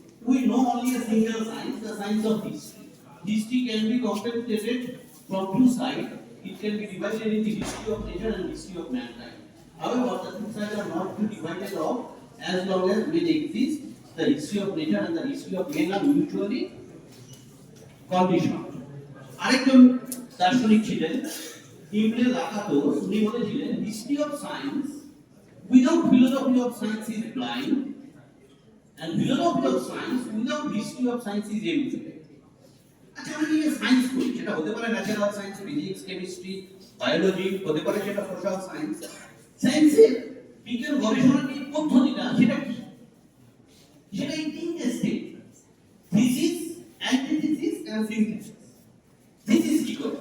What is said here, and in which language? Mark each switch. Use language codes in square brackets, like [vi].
[en] We know only a single science, the science of history. History can be compensated from two sides. It can be divided into history of nature and history of mankind. However, the two sides are not to be divided off as long as they exist. The history of nature and the history of man are mutually conditioned. [bn] আরেকজন দার্শনিক ছিলেন ইমলে লাকাটোস। উনি বলেছিলেন [en] history of science without philosophy of science is blind. And philosophy of science without history of science is empty. [bn] আচ্ছা, আমি এই science করি, সেটা হতে পারে natural science, physics, chemistry, biology, হতে পারে সেটা সোশ্যাল সায়েন্স। সায়েন্সের বিজ্ঞান গবেষণার যে পদ্ধতিটা সেটা কি? সেটা এই তিনটে step: thesis, antithesis and synthesis. Thesis কি করে?